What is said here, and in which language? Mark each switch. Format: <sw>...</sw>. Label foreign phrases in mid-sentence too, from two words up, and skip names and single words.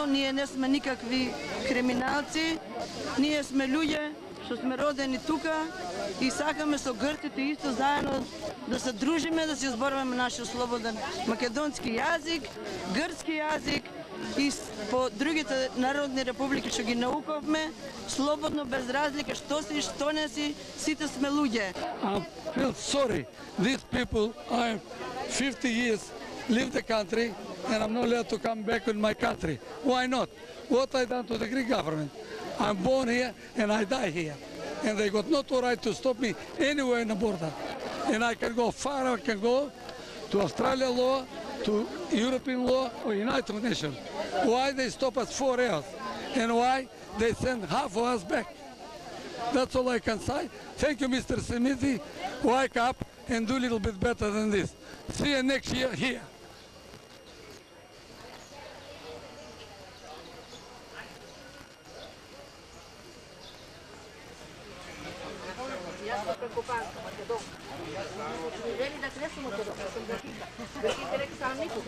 <mk>Ние не сме никакви криминалци, ние сме луѓе што сме родени тука и сакаме со грците исто заедно да се дружиме, да се зборуваме нашиот слободен македонски јазик, грцки јазик и по другите народни републики што ги наукавме, слободно, без разлика што си, што не си, сите сме луѓе.</mk> <en>I feel sorry. These people, I 50 years live the country and I'm not allowed to come back in my country. Why not? What I done to the Greek government? I'm born here and I die here. And they got no right to stop me anywhere in the border. And I can go far, I can go to Australia law, to European law or United Nations. Why they stop us 4 hours? And why they send half of us back? That's all I can say. Thank you, Mr. Simithi. Wake up and do a little bit better than this. See you next year here.</en> <mk>Јас сум прекопанска, Македонка. Вели да кресам Македонка, сум грчинка. Грчинка рек сам никога.</mk>